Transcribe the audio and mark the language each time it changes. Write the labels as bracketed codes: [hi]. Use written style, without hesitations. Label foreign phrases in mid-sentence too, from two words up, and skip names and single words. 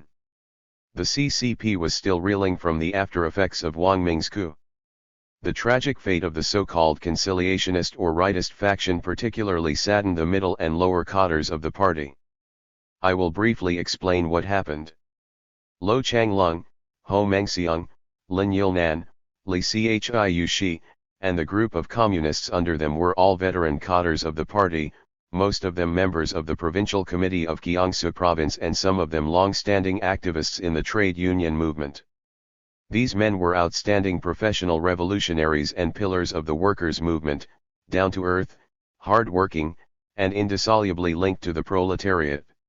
[en] The CCP was still reeling from the after-effects of Wang Ming's coup. The tragic fate of the so-called conciliationist or rightist faction particularly saddened the middle and lower cadres of the party. I will briefly explain what happened. Lo Changlung, Ho Mengxiang, Lin Yilnan, Li Chiu Shi, and the group of communists under them were all veteran cadres of the party, most of them members of the Provincial Committee of Jiangsu Province and some of them long-standing activists in the trade union movement. These men were outstanding professional revolutionaries and pillars of the workers' movement, down to earth, hard-working, and indissolubly linked to the proletariat.